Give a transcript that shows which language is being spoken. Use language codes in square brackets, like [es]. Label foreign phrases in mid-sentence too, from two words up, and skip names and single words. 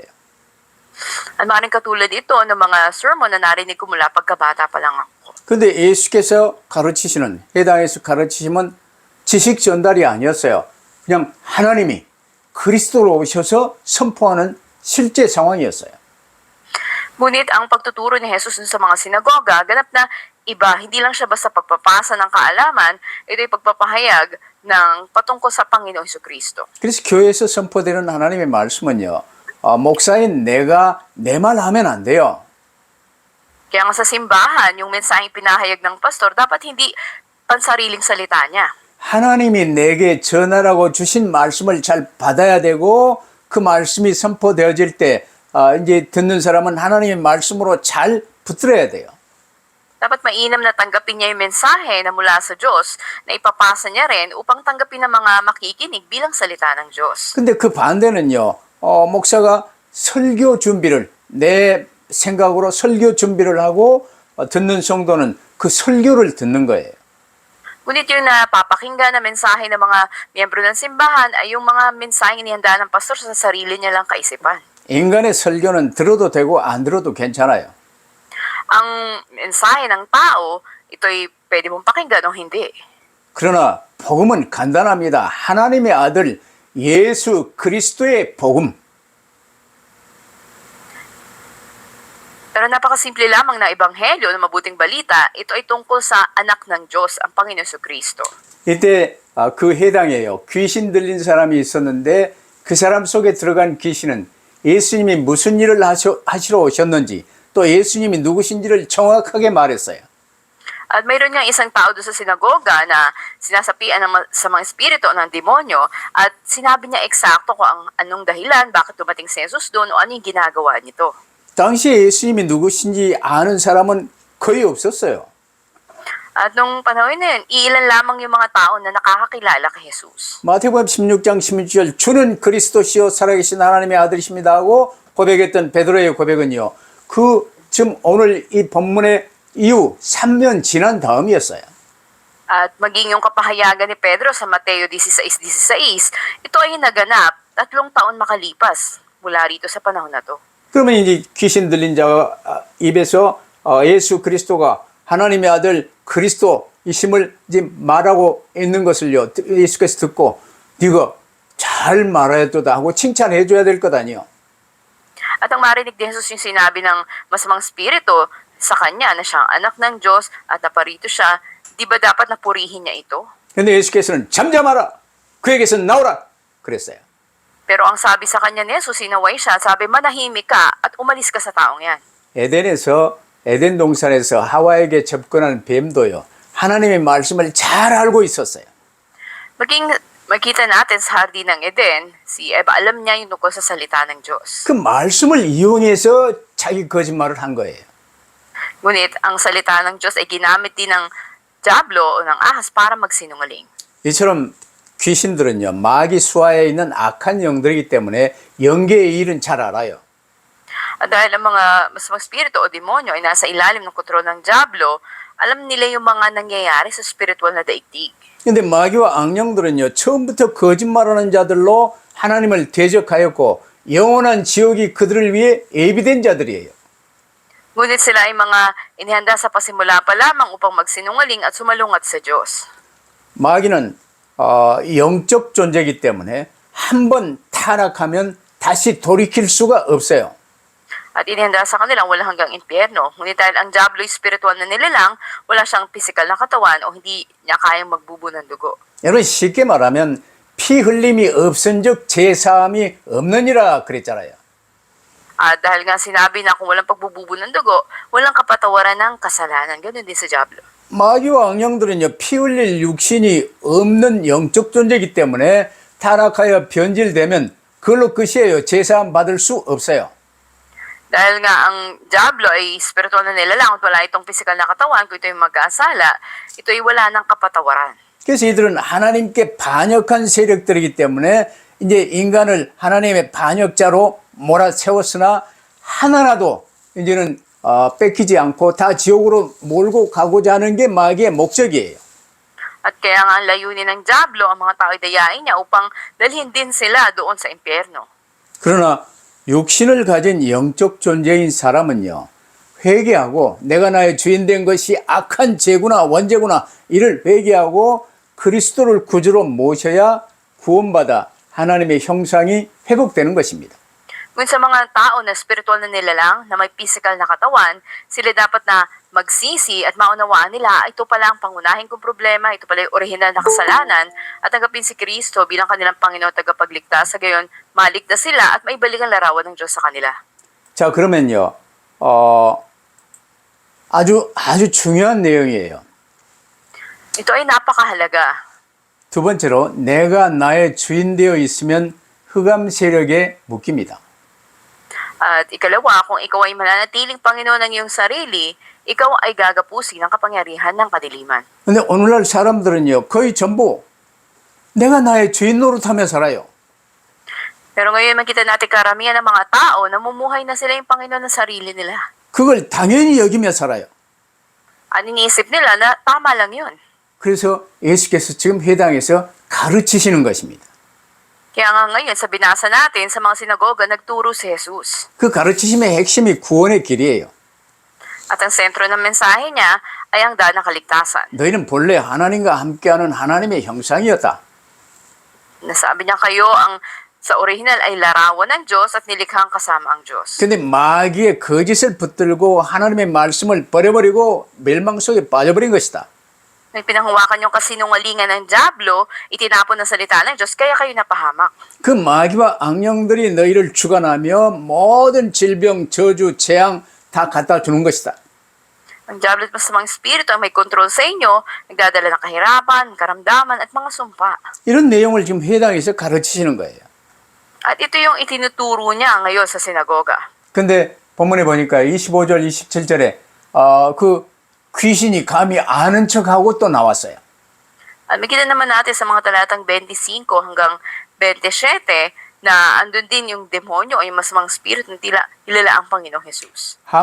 [tl] At maaaring katulad ito ng mga sermon na narinig ko mula pagkabata pa lang ako. [ko] 근데 예수께서 가르치시는, 해당에서 가르치시면 지식 전달이 아니었어요. 그냥 하나님이 그리스도로 오셔서 선포하는 실제 상황이었어요. [tl] Ngunit ang pagtuturo ni Jesus sa mga sinagoga, ganap na iba, hindi lang siya basta pagpapasa ng kaalaman, ito ay pagpapahayag ng patungkol sa Panginoong Jesucristo. [ko] 그래서 교회에서 선포되는 하나님의 말씀은요, 목사인 내가 내 말 하면 안 돼요. [tl] Kaya nga sa simbahan, yung mensaheng pinahayag ng pastor, dapat hindi pansariling salita niya. [ko] 하나님이 내게 전하라고 주신 말씀을 잘 받아야 되고 그 말씀이 선포되어질 때 이제 듣는 사람은 하나님의 말씀으로 잘 붙들어야 돼요. [tl] Dapat mainam na tanggapin niya yung mensahe na mula sa Diyos na ipapasa niya rin upang tanggapin ng mga makikinig bilang salita ng Diyos. [ko] 근데 그 반대는요, 목사가 설교 준비를 내 생각으로 설교 준비를 하고 듣는 성도는 그 설교를 듣는 거예요. [tl] Ngunit yung napapakinggan na mensahe ng mga miyembro ng simbahan ay yung mga mensaheng inihanda ng pastor sa sarili niya lang kaisipan. [ko] 인간의 설교는 들어도 되고 안 들어도 괜찮아요. [tl] Ang mensahe ng tao, ito'y pwede mong pakinggan o hindi. [ko] 그러나 복음은 간단합니다. 하나님의 아들 예수 그리스도의 복음. [tl] Pero napakasimple lamang na ebanghelyo ng mabuting balita, ito ay tungkol sa anak ng Diyos, ang Panginoon Jesucristo. [ko] 이때 그 해당에요, 귀신 들린 사람이 있었는데 그 사람 속에 들어간 귀신은 예수님이 무슨 일을 하시러 오셨는지 또 예수님이 누구신지를 정확하게 말했어요. [tl] At mayroon niyang isang tao doon sa sinagoga na sinasapian sa mga espiritu ng demonyo at sinabi niya eksakto kung anong dahilan, bakit dumating si Jesus doon o anong ginagawa nito. [ko] 당시에 예수님이 누구신지 아는 사람은 거의 없었어요. [tl] At nung panahon na yun, iilan lamang yung mga tao na nakakakilala kay Jesus. [ko] 마태복음 16장 16절 주는 그리스도시요 살아계신 하나님의 아들이십니다 하고 고백했던 베드로의 고백은요, 그 지금 오늘 이 본문의 이후 3년 지난 다음이었어요. [tl] At maging yung kapahayagan ni Pedro sa Mateo 16:16, ito ay naganap 3 taon makalipas mula rito sa panahon na to. [ko] 그러면 이제 귀신 들린 자 입에서 예수 그리스도가 하나님의 아들 그리스도이심을 이제 말하고 있는 것을요, 예수께서 듣고 네가 잘 말하였도다 하고 칭찬해 줘야 될 것 아니요. [tl] At ang marinig ni Jesus yung sinabi ng masamang spirito sa kanya na siyang anak ng Diyos at naparito siya, di ba dapat napurihin niya ito? [ko] 근데 예수께서는 잠잠하라, 그에게서 나오라 그랬어요. [tl] Pero ang sabi sa kanya ni Jesus, sinaway siya at sabi, manahimik ka at umalis ka sa taong yan. [ko] 에덴 동산에서 하와에게 접근한 뱀도요, 하나님의 말씀을 잘 알고 있었어요. [tl] Maging makita natin sa hardin ng Eden, si Eva alam niya yung tungkol sa salita ng Diyos. [ko] 그 말씀을 이용해서 자기 거짓말을 한 거예요. [tl] Ngunit ang salita ng Diyos ay ginamit din ng Diablo o ng ahas para magsinungaling. [ko] 이처럼 귀신들은요, 마귀 수하에 있는 악한 영들이기 때문에 영계의 일은 잘 알아요. [tl] At dahil ang mga masamang spirito o demonyo ay nasa ilalim ng kontrol ng Diablo, alam nila yung mga nangyayari sa spiritual na daigdig. [ko] 근데 마귀와 악령들은요, 처음부터 거짓말하는 자들로 하나님을 대적하였고 영원한 지옥이 그들을 위해 예비된 자들이에요. [tl] Ngunit sila ay mga inihanda sa pasimula pa lamang upang magsinungaling at sumalungat sa Diyos. [ko] 마귀는 영적 존재이기 때문에 한번 타락하면 다시 돌이킬 수가 없어요. [tl] At inihanda sa kanilang walang hanggang impyerno. Ngunit dahil ang Diablo ay spiritual na nilalang, wala siyang physical na katawan o hindi niya kayang magbubo ng dugo. [ko] 여러분, 쉽게 말하면 피 흘림이 없은즉 제사함이 없느니라 그랬잖아요. [tl] At dahil nga sinabi na kung walang pagbububo ng dugo, walang kapatawaran ng kasalanan. Ganun din sa Diablo. [ko] 마귀와 악령들은요, 피 흘릴 육신이 없는 영적 존재이기 때문에 타락하여 변질되면 그걸로 끝이에요. 제사함 받을 수 없어요. [tl] Dahil nga ang Diablo ay spiritual na nilalang at wala itong physical na katawan, kung ito yung mag-aasala, ito ay wala ng kapatawaran. [ko] 그래서 이들은 하나님께 반역한 세력들이기 때문에 이제 인간을 하나님의 반역자로 몰아세웠으나 하나라도 이제는 뺏기지 않고 다 지옥으로 몰고 가고자 하는 게 마귀의 목적이에요. [tl] At kaya nga ang layunin ng Diablo, ang mga tao ay dayain niya upang dalhin din sila doon sa impyerno. [ko] 그러나 육신을 가진 영적 존재인 사람은요, 회개하고 내가 나의 주인 된 것이 악한 죄구나 원죄구나 이를 회개하고 그리스도를 구주로 모셔야 구원받아 하나님의 형상이 회복되는 것입니다. [tl] Kung sa mga tao na spiritual na nilalang, na may physical na katawan, sila dapat na magsisi at maunawaan nila, ito pala ang pangunahing kong problema, ito pala yung orihinal na kasalanan, at tanggapin si Kristo bilang kanilang Panginoon tagapagligtas, sa gayon maligtas sila at maibalik ang larawan ng Diyos sa kanila. [ko] 자, 그러면요, 아주 중요한 내용이에요. [tl] Ito ay napakahalaga. [ko] 두 번째로, 내가 나의 주인 되어 있으면 흑암 세력에 묶입니다. [tl] At ikalawa, kung ikaw ay mananatiling Panginoon ng iyong sarili, ikaw ay gagapusin ng kapangyarihan ng kadiliman. [ko] 근데 오늘날 사람들은요, 거의 전부 내가 나의 주인 노릇하며 살아요. [tl] Pero ngayon makita natin karamihan ng mga tao, namumuhay na sila yung Panginoon ng sarili nila. [ko] 그걸 당연히 여기며 살아요. [tl] At iniisip nila na tama lang yun. [ko] 그래서 예수께서 지금 회당에서 가르치시는 것입니다. [tl] Kaya nga ngayon sa binasa natin sa mga sinagoga, nagturo si Jesus. [ko] 그 가르치심의 핵심이 구원의 길이에요. [tl] At ang sentro ng mensahe niya ay ang daan ng kaligtasan. [ko] 너희는 본래 하나님과 함께하는 하나님의 형상이었다. [tl] Nasabi niya kayo ang sa original ay larawan ng Diyos at nilikhang kasama ang Diyos. [ko] 근데 마귀의 거짓을 붙들고 하나님의 말씀을 버려버리고 멸망 속에 빠져버린 것이다. [tl] Nang pinanghawakan yung kasinungalingan ng Diablo, itinapon ng salita ng Diyos, kaya kayo napahamak. [ko] 그 마귀와 악령들이 너희를 주관하며 모든 질병, 저주, 재앙 다 갖다 주는 것이다. [tl] Ang Diablo at masamang spirito ang may kontrol sa inyo, nagdadala ng kahirapan, karamdaman at mga sumpa. [ko] 이런 내용을 지금 회당에서 가르치시는 거예요. [tl] At ito yung itinuturo niya ngayon sa sinagoga. [ko] 근데 본문에 보니까 25절, 27절에 그 귀신이 감히 아는 척하고 또 나왔어요. [tl] At makita naman natin sa mga talatang 25 hanggang 27 na andun din yung demonyo o yung masamang spirit na kilala ang Panginoong Jesus.